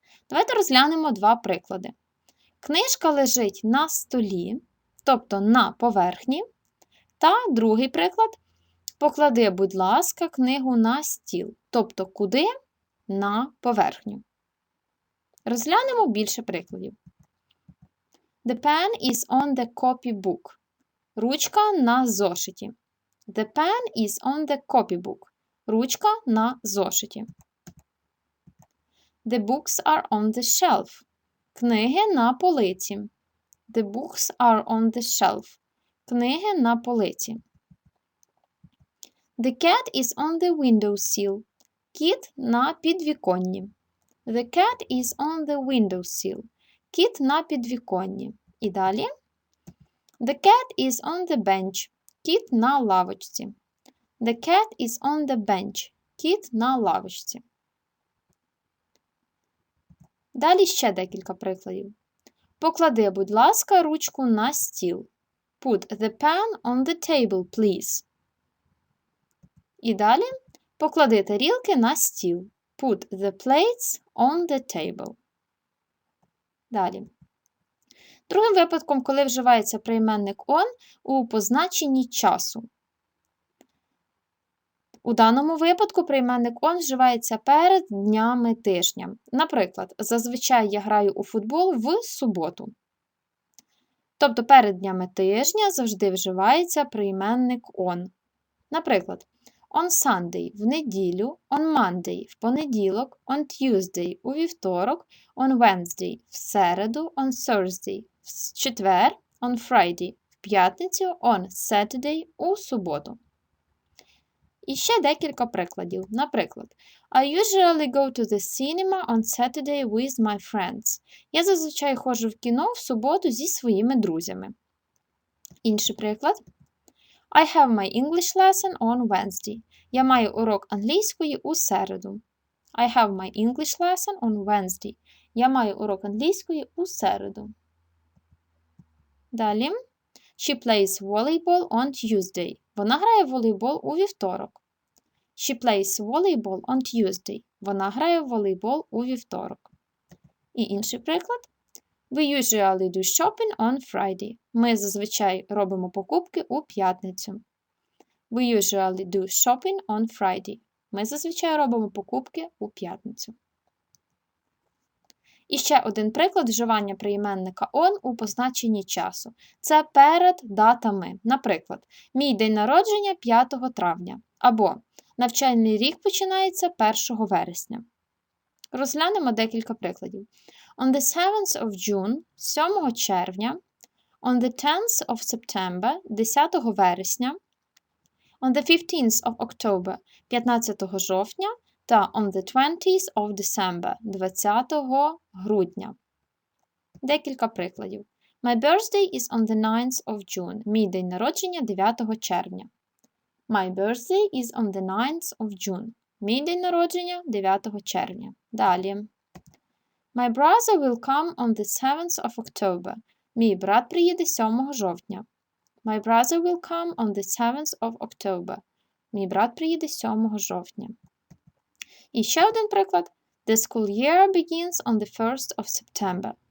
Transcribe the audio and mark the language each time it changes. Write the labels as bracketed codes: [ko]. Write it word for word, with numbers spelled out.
[uk] Давайте розглянемо два приклади. Книжка лежить на столі, тобто на поверхні. Та другий приклад. Поклади, будь ласка, книгу на стіл. Тобто, куди? На поверхню. Розглянемо більше прикладів. [en] The pen is on the copybook. [uk] Ручка на зошиті. [en] The pen is on the copybook. [uk] Ручка на зошиті. [en] The books are on the shelf. [uk] Книги на полиці. [en] The books are on the shelf. [uk] Книги на полиці. [en] The cat is on the windowsill. [uk] Кіт на підвіконні. [en] The cat is on the windowsill. [uk] Кіт на підвіконні. І далі. [en] The cat is on the bench. [uk] Кіт на лавочці. [en] The cat is on the bench. [uk] Кіт на лавочці. Далі ще декілька прикладів. Поклади, будь ласка, ручку на стіл. [en] Put the pen on the table, please. [uk] І далі. Поклади тарілки на стіл. [en] Put the plates on the table. [uk] Далі. Другим випадком, коли вживається прийменник on у позначенні часу. У даному випадку прийменник on вживається перед днями тижня. Наприклад, зазвичай я граю у футбол в суботу. Тобто перед днями тижня завжди вживається прийменник on. Наприклад, [en] on Sunday [uk] – в неділю, [en] on Monday [uk] – в понеділок, [en] on Tuesday [uk] – у вівторок, [en] on Wednesday [uk] – в середу, [en] on Thursday [uk] – в с- четвер, [en] on Friday [uk] – в п'ятницю, [en] on Saturday [uk] – у суботу. І ще декілька прикладів. Наприклад, [en] I usually go to the cinema on Saturday with my friends. [uk] Я зазвичай ходжу в кіно в суботу зі своїми друзями. Інший приклад. [en] I have my English lesson on Wednesday. [uk] Я маю урок англійської у середу. [en] I have my English lesson on Wednesday. [uk] Я маю урок англійської у середу. Далі. [en] She plays volleyball on Tuesday. [uk] Вона грає в волейбол у вівторок. [en] She plays volleyball on Tuesday. [uk] Вона грає в волейбол у вівторок. І інший приклад. [en] We usually do shopping on Friday. [uk] Ми зазвичай робимо покупки у п'ятницю. [en] We usually do shopping on Friday. [uk] Ми зазвичай робимо покупки у п'ятницю. І ще один приклад вживання прийменника on у позначенні часу. Це перед датами. Наприклад, мій день народження п'ятого травня або навчальний рік починається першого вересня. Розглянемо декілька прикладів. [en] On the seventh of June, [uk] сьомого червня, [en] on the tenth of September, [uk] десятого вересня, [en] on the fifteenth of October, [uk] п'ятнадцятого жовтня та [en] on the twentieth of December, [uk] двадцятого грудня. Декілька прикладів. [en] My birthday is on the ninth of June. [uk] Мій день народження дев'ятого червня. [en] My birthday is on the ninth of June. [uk] Мій день народження дев'ятого червня. Далі. [en] My brother will come on the seventh of October. [uk] Мій брат приїде сьомого жовтня. [en] My brother will come on the seventh of October. [uk] Мій брат приїде сьомого жовтня. І ще один приклад. [en] The school year begins on the first of September.